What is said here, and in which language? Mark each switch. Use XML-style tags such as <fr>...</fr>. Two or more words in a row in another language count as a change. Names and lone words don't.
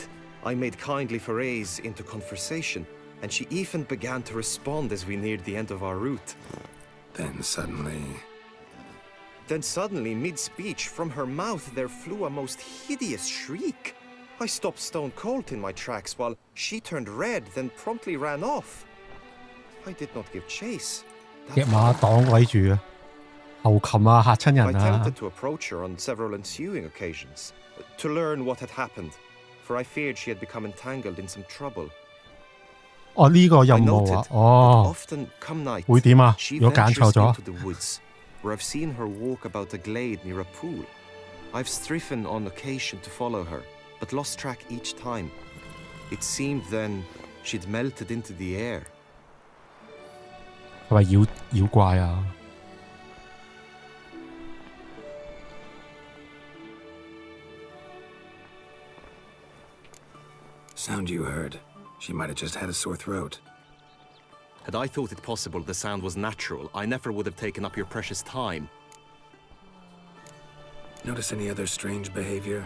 <en>I made kindly forays into conversation, and she even began to respond as we neared the end of our route. Then suddenly, mid-speech, from her mouth there flew a most hideous shriek. I stopped stone cold in my tracks while she turned red, then promptly ran off. I did not give chase.</en> <yue>隻馬擋鬼住啊！後琴啊，嚇親人</yue> <en>I 啊！ attempted to approach her on several ensuing occasions, to learn what had happened, for I feared she had become entangled in some trouble.</en> <yue>哦，呢個任務啊，哦，會點啊？如果揀錯咗？</yue> <en>Where I've seen her walk about a glade near a pool. I've striven on occasion to follow her, but lost track each time. It seemed then she'd melted into the air.</en> <yue>係咪妖怪啊？</yue> <en>sound you heard. She might have just had a sore throat. Had I thought it possible the sound was natural, I never would have taken up your precious time. Notice any other strange behavior?</en>